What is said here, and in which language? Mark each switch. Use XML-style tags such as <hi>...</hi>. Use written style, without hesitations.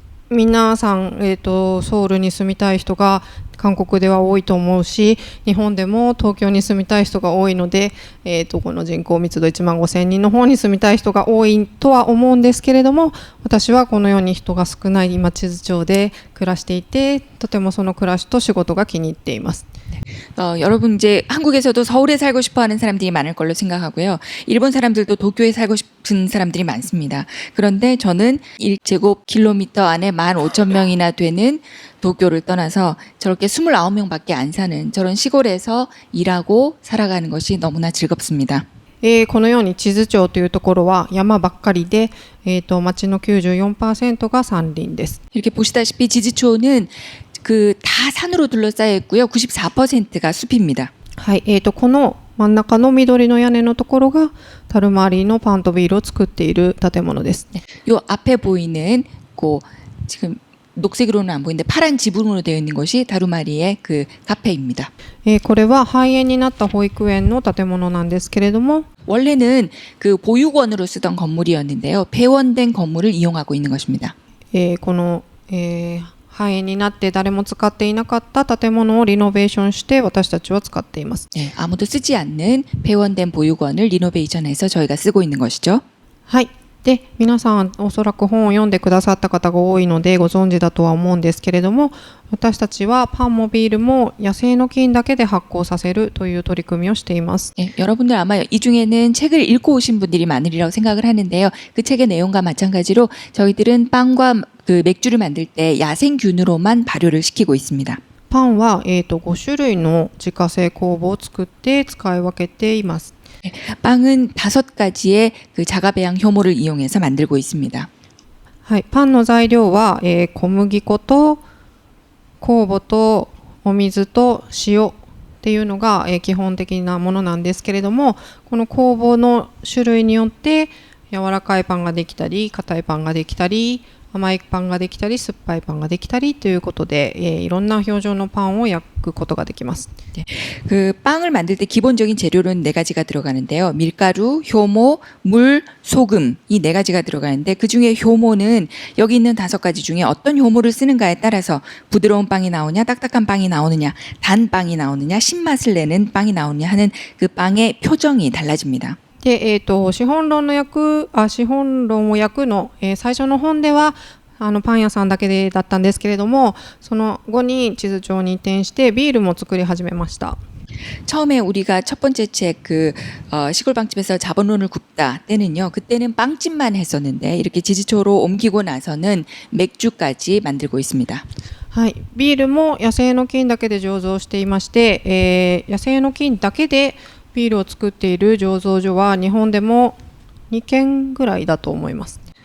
<ja>皆さん、ソウルに住みたい人が韓国では多いと思うし、日本でも東京に住みたい人が多いので、この人口密度1万5,000人の方に住みたい人が多いとは思うんですけれども、私はこのように人が少ない今智頭町で暮らしていて、とてもその暮らしと仕事が気に入っています。</ja> <ko>여러분 이제 한국에서도 서울에 살고 싶어하는 사람들이 많을 걸로 생각하고요. 일본 사람들도 도쿄에 살고 싶은 사람들이 많습니다. 그런데 저는 1제곱킬로미터 안에 15,000명이나 되는 도쿄를 떠나서 저렇게 29명밖에 안 사는 저런 시골에서 일하고 살아가는 것이 너무나 즐겁습니다.</ko> <ja>このように智頭町というところは山ばっかりで、町の 94%が山林です。</ja> <ko>이렇게 보시다시피 지즈초는 다 산으로 둘러싸여 있고요. 94%가 숲입니다.</ko> <ja>はい、この真ん中の緑の屋根のところがタルマリーのパンとビールを作っている建物です。</ja> <ko>요 앞에 보이는 지금 녹색으로는 안 보이는데 파란 지붕으로 되어 있는 것이 다루마리의 그 카페입니다.</ko> <ja>これは廃園になった保育園の建物なんですけれども、</ja> <ko>원래는 그 보육원으로 쓰던 건물이었는데요. 폐원된 건물을 이용하고 있는 것입니다.</ko> <ja>この、廃園になって誰も使っていなかった建物をリノベーションして私たちは使っています。</ja> <ko>네, 아무도 쓰지 않는 폐원된 보육원을 리노베이션해서 저희가 쓰고 있는 것이죠.</ko> <ja>はい。で、皆さんおそらく本を読んでくださった方が多いのでご存知だとは思うんですけれども、私たちはパンもビールも野生の菌だけで発酵させるという取り組みをしています。</ja> <ko>네, 여러분들 아마 이 중에는 책을 읽고 오신 분들이 많으리라고 생각을 하는데요. 그 책의 내용과 마찬가지로 저희들은 빵과 그 맥주를 만들 때 야생균으로만 발효를 시키고 있습니다.</ko> <ja>パンは、5種類の自家製酵母を作って使い分けています。</ja> <ko>빵은 5가지의 그 자가배양 효모를 이용해서 만들고 있습니다.</ko> <ja>はい、パンの材料は、小麦粉と酵母とお水と塩っていうのが、基本的なものなんですけれども、この酵母の種類によって柔らかいパンができたり硬いパンができたり甘いパンができたり酸っぱいパンができたりということで、いろんな表情のパンを焼くことができます。</ja> <ko>그 빵을 만들 때 기본적인 재료는 4가지가 들어가는데요. 밀가루, 효모, 물, 소금 이 4가지가 들어가는데 그중에 효모는 여기 있는 5가지 중에 어떤 효모를 쓰는가에 따라서 부드러운 빵이 나오냐, 딱딱한 빵이 나오느냐, 단 빵이 나오느냐, 신맛을 내는 빵이 나오느냐 하는 그 빵의 표정이 달라집니다.</ko> <ja>で、資本論を焼くの、最初の本ではパン屋さんだけだったんですけれども、その後に智頭町に移転してビールも作り始めました。</ja> <ko>처음에 우리가 첫 번째 책 시골 빵집에서 자본론을 굽다 때는요. 그때는 빵집만 했었는데 이렇게 지지초로 옮기고 나서는 맥주까지 만들고 있습니다.</ko> <ja>はい、ビールも野生の菌だけで醸造していまして、野生の菌だけでビールを作っている醸造所は日本でも2軒ぐらいだと思います。</ja>